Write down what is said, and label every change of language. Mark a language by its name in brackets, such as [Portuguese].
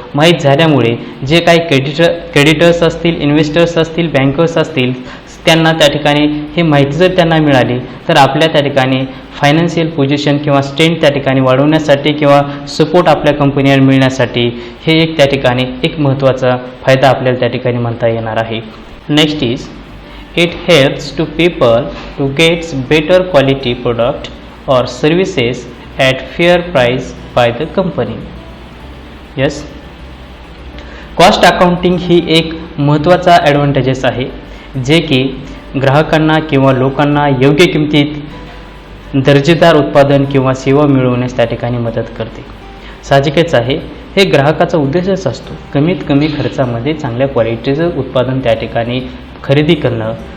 [Marathi] माहीत झाल्यामुळे जे काही क्रेडिटर्स असतील, इन्व्हेस्टर्स असतील, बँकर्स असतील, त्यांना त्या ठिकाणी हे माहिती जर त्यांना मिळाली तर आपल्या त्या ठिकाणी फायनान्शियल पोझिशन किंवा स्ट्रेंथ त्या ठिकाणी वाढवण्यासाठी किंवा सपोर्ट आपल्या कंपनीला मिळण्यासाठी हे एक त्या ठिकाणी एक महत्त्वाचा फायदा आपल्याला त्या ठिकाणी म्हणता येणार आहे. [English] Next is it helps to people to gets better quality product और services at fair price by the company. [Marathi] Yes, cost accounting ही एक महत्त्वाचा ॲडव्हान्टेजेस आहे जे की ग्राहकांना किंवा लोकांना योग्य किमतीत दर्जेदार उत्पादन किंवा सेवा मिळवण्यास त्या ठिकाणी मदत करते. साहजिकच आहे, हे ग्राहकाचा उद्देशच असतो कमीत कमी खर्चामध्ये चांगल्या क्वालिटीचं उत्पादन त्या ठिकाणी खरेदी करणं.